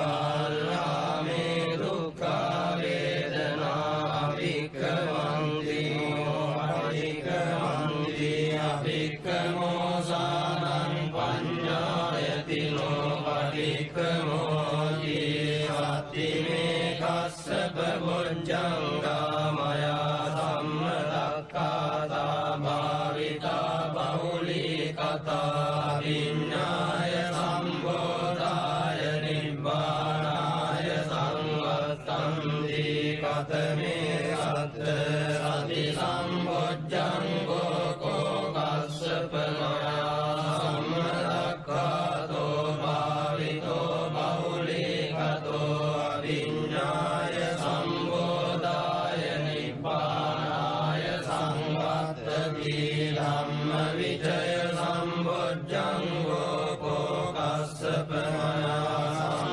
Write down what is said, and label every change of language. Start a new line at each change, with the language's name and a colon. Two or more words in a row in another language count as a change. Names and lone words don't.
Pali: බාලාමේ දුක්ඛා වේදනා අභික්ඛමන්ති නෝ අභික්ඛමන්ති අභික්ඛමෝ සානං පඤ්ඤායති සත්තිනෝ පටික්කමෝති සත්ති මේ කස්සප බොජ්ජංගා මයා සම්මදක්ඛාතා භාවිතා බහුලී කතා විඤ්ඤාය සම්බෝධාය නිබ්බානාය සංවත්තන්ති කතමේ සත්ත සති සම්බොජ්ජංගෝ කෝ කස්සප මයා සම්මදක්ඛාතෝ භාවිතෝ බහුලී කතෝ අවිඤ්ඤාය සම්බෝධාය නිබ්බානාය සංවත්තති ධම්ම විචය සම්බොජ්ජංගෝ කෝ කස්සප මයා